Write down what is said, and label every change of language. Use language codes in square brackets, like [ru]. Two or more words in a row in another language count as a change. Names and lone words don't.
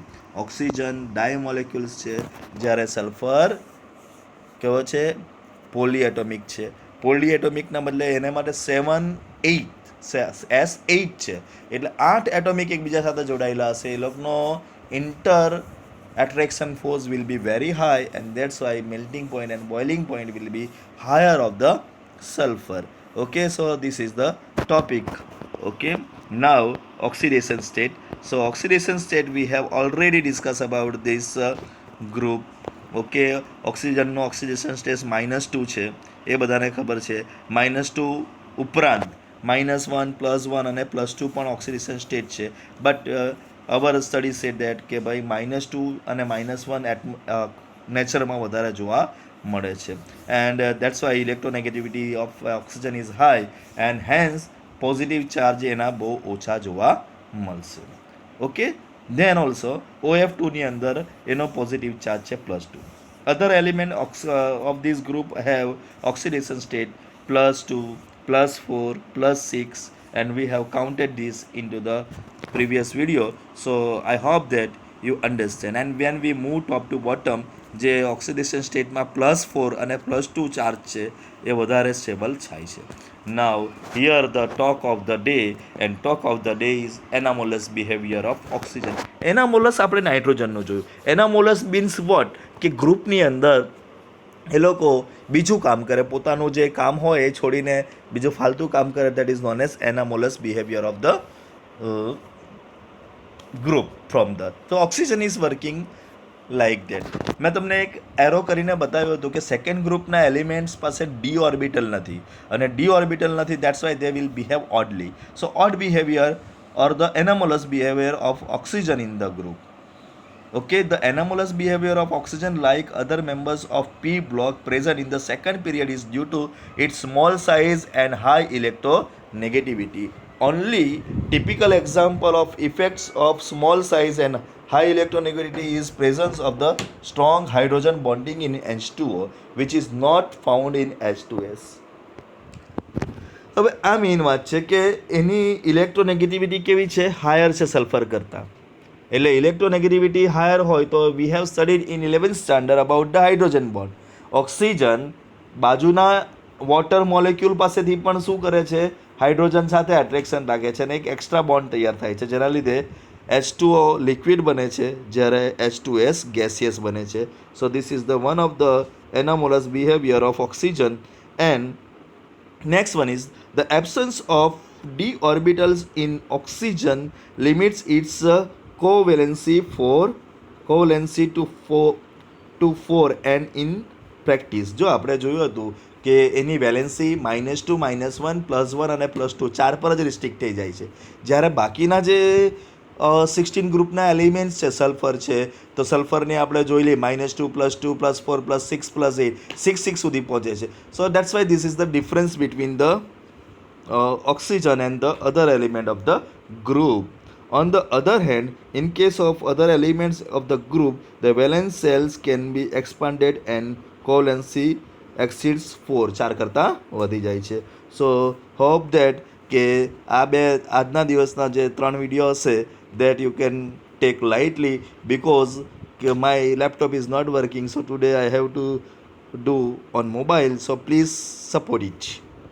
[gu] ઓક્સિજન ડાયમોલેક્યુલ્સ છે, જ્યારે સલ્ફર કેવો છે? પોલીએટોમિક છે. પોલીએટોમિકના બદલે એને માટે 7-8 S8 છે, એટલે 8 એટોમિક એકબીજા સાથે જોડાયેલા હશે. એ લોકોનો [en] ઇન્ટર attraction force will be very high, and that's why melting point and boiling point will be higher of the sulfur. Okay, so this is the topic. Okay, now oxidation state. So oxidation state we have already discussed about this group. [gu] ઓકે, ઓક્સિજનનો [en] oxidation stage [gu] -2 છે, એ બધાને ખબર છે. -2 ઉપરાંત -1 +1 અને +2 પણ [en] oxidation stage [gu] છે. [en] but our study said that [gu] કે ભાઈ -2 અને -1 નેચરમાં વધારે જોવા મળે છે. [en] and that's why electronegativity of oxygen is high, and hence positive charge [gu] એના બહુ ઓછા જોવા મળશે. ઓકે, [en] then also [gu] OF2ની અંદર એનો પોઝિટિવ ચાર્જ છે +2. [en] other element of this group have oxidation state +2, +4, +6, and we have counted this into the previous video. So I hope that you understand. And when we move top to bottom, [gu] જે ઓક્સિડેશન સ્ટેટમાં +4 અને +2 ચાર્જ છે એ વધારે સ્ટેબલ થાય છે. [en] now here the talk of the day, and talk of the day is anomalous behavior of oxygen. [gu] એનામોલસ આપણે નાઇટ્રોજનનું જોયું. [en] anomalous means what? [gu] કે ગ્રુપની અંદર એ લોકો બીજું કામ કરે, પોતાનું જે કામ હોય એ છોડીને બીજું ફાલતુ કામ કરે. [en] that is known as anomalous behavior of the group from the. તો oxygen is working like that. [gu] મેં તમને એક એરો કરીને બતાવ્યું હતું કે સેકન્ડ ગ્રુપના એલિમેન્ટ્સ પાસે [en] d orbital [gu] નથી, અને [en] d orbital [gu] નથી, [en] that's why they will behave oddly. so odd behavior or the anomalous behavior of oxygen in the group. Okay, the anomalous behavior of oxygen like other members of P block present in the second period is due to its small size and high electronegativity. Only typical example of effects of small size and high electronegativity is presence of the strong hydrogen bonding in H2O, which is not found in H2S. [gu] હવે આ મેઇન વાત છે કે એની ઇલેક્ટ્રોનેગેટિવિટી કેવી છે? હાયર છે સલ્ફર કરતાં. એટલે ઇલેક્ટ્રોનેગેટિવિટી હાયર હોય તો [en] we have studied in 11th standard about the hydrogen bond. [gu] ઓક્સિજન બાજુના વોટર મોલેક્યુલ પાસેથી પણ શું કરે છે? હાઇડ્રોજન સાથે એટ્રેક્શન રાખે છે અને એક એક્સ્ટ્રા બોન્ડ તૈયાર થાય છે, જેના લીધે H2O લિક્વિડ બને છે, જ્યારે H2S ગેસિયસ બને છે. [en] so this is the one of the anomalous behavior of oxygen. એન્ડ next one is the absence of d orbitals in oxygen limits its covalency to 4 and in practice. [gu] જો આપણે જોયું હતું કે એની વેલેન્સી -2, -1, +1 અને +2 ચાર પર જ રિસ્ટ્રિક્ટ થઈ જાય છે, જ્યારે બાકીના જે 16 ગ્રુપના એલિમેન્ટ્સ છે, સલ્ફર છે, તો સલ્ફરની આપણે જોઈ લઈએ -2, +2, +4, +6, +8, 6 સુધી પહોંચે છે. [en] so that's why this is the difference between the oxygen and the other element of the group. On the other hand, in case of other elements of the group, the valence cells can be expanded and covalency exceeds 4 4 [gu] કરતાં વધી જાય છે. [en] so hope that [gu] કે આજના દિવસના જે 3 વિડીયો હશે [en] that you can take lightly because my laptop is not working, so today I have to do on mobile, so please support it.